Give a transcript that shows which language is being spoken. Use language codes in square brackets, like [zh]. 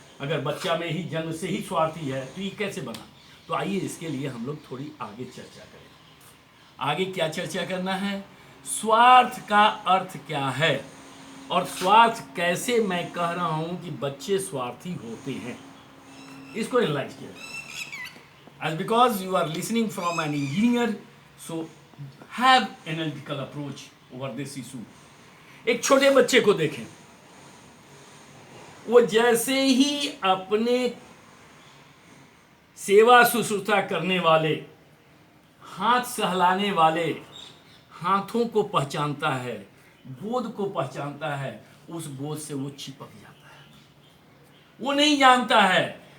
[hi] अगर बच्चा में ही जन्म से ही स्वार्थी है तो ये कैसे बना? तो आइए इसके लिए हम लोग थोड़ी आगे चर्चा करें. आगे क्या चर्चा करना है? स्वार्थ का अर्थ क्या है और स्वार्थ कैसे मैं कह रहा हूँ कि बच्चे स्वार्थी होते हैं, इसको एनालाइज किया. [en] As because you are listening from an engineer, so have analytical approach over this issue. [hi] एक छोटे बच्चे को देखें, वो जैसे ही अपने सेवा शुश्रूषा करने वाले, हाथ सहलाने वाले हाथों को पहचानता है, गोद को पहचानता है, उस गोद से वो चिपक जाता है. वो नहीं जानता है